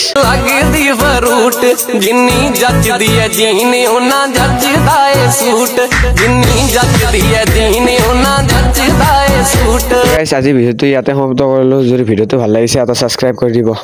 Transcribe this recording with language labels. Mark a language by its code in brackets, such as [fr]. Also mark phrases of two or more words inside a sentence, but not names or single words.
[pa] ਲੱਗਦੀ ਫਰੂਟ ਜਿੰਨੀ ਜੱਜਦੀ ਐ ਜੀਨੇ ਉਹਨਾਂ ਜੱਜਦਾ ਏ ਸੂਟ ਜਿੰਨੀ ਜੱਜਦੀ ਐ ਜੀਨੇ ਉਹਨਾਂ ਜੱਜਦਾ ਏ ਸੂਟ। [as] গাইস আজি ভিডিওটো ইয়াতে সমাপ্ত কৰিলো। যদি ভিডিওটো ভাল লাগিছে এটা সাবস্ক্রাইব কৰি দিব।